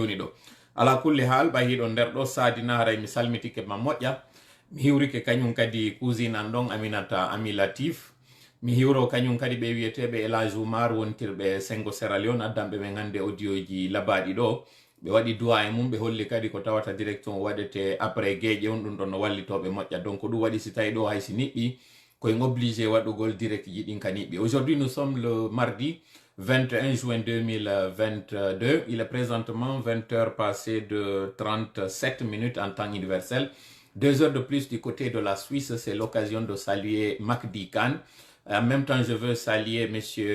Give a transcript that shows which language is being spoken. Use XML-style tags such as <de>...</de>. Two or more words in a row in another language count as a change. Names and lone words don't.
<ff>joni ɗo ala kulli hal ɓahiɗo nder ɗo sadina haray mi salmitike ma moƴƴa mi hiwrike kañum kadi cousine an ɗon Aminata Ami Latif mi hiwro kañum kadi ɓe wiyeteɓe Elage Oumar wontirɓe Sengo Sierra Leone addanɓe men hande audio ji labaɗi ɗo ɓe waɗi duwa e mum ɓe holli kadi ko tawata direction waɗete après gueƴe on ɗum ɗon no wallitoɓe moƴƴa donc ɗum waɗi si tawi ɗo haysi niɓɓi koye obligé waɗugol direct ji ɗin ka niɓɓi.</ff> <fr>Aujourd'hui nous sommes le mardi 21 juin 2022. Il est présentement 20h passées de 37 minutes en temps universel. 2 heures de plus du côté de la Suisse. C'est l'occasion de saluer Mahdi Khan. En même temps, je veux saluer M.</fr>